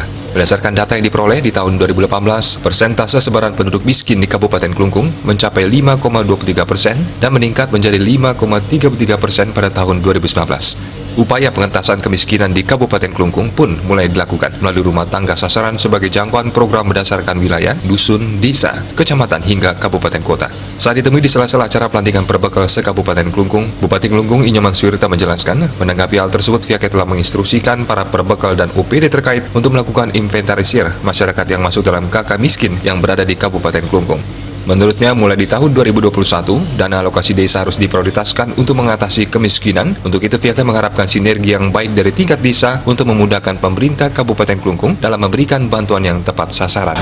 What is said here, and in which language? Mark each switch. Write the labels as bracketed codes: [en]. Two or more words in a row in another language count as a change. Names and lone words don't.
[id] Berdasarkan data yang diperoleh di tahun 2018, persentase sebaran penduduk miskin di Kabupaten Kelungkung mencapai 5,23% dan meningkat menjadi 5,33% pada tahun 2019. Upaya pengentasan kemiskinan di Kabupaten Kelungkung pun mulai dilakukan melalui rumah tangga sasaran sebagai jangkauan program berdasarkan wilayah, dusun, desa, kecamatan hingga kabupaten kota. Saat ditemui di sela-sela acara pelantikan perbekal se-Kabupaten Kelungkung, Bupati Kelungkung Inyoman Suwirta menjelaskan, menanggapi hal tersebut pihaknya telah menginstruksikan para perbekal dan OPD terkait untuk melakukan inventarisir masyarakat yang masuk dalam KK miskin yang berada di Kabupaten Kelungkung. Menurutnya, mulai di tahun 2021, dana alokasi desa harus diprioritaskan untuk mengatasi kemiskinan. Untuk itu, pihaknya mengharapkan sinergi yang baik dari tingkat desa untuk memudahkan pemerintah Kabupaten Kelungkung dalam memberikan bantuan yang tepat sasaran.